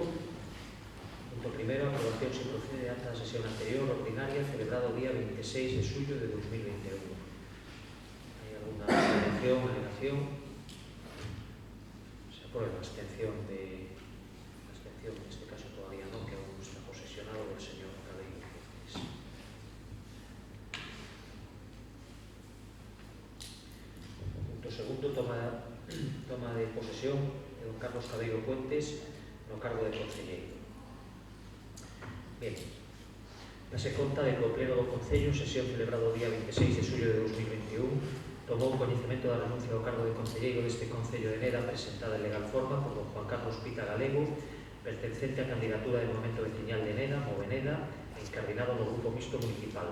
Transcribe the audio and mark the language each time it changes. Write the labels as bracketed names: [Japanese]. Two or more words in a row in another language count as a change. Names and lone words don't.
[Galician] Punto primero, aprobación se procede ata a sesión anterior ordinaria celebrada o día 26 de xullo de 2021. Hai alguna alegación? [Spanish] Se aprueba [Galician] a abstención neste caso todavía non, [Spanish] que aún está posesionado del señor Cabello. [Galician] Punto segundo, toma de posesión de don Carlos Cabello Puentes no cargo de concelleiro. Bien, dase conta de que o Pleno do Concello, sesión celebrado o día 26 de xullo de 2021, tomou coñecemento da renuncia ao cargo de concelleiro deste Concello de Neda presentada en legal forma por don Juan Carlos Pita Galego, pertencente á candidatura de Movemento Veciñal de Neda, Moveneda, encardinado no Grupo Mixto Municipal.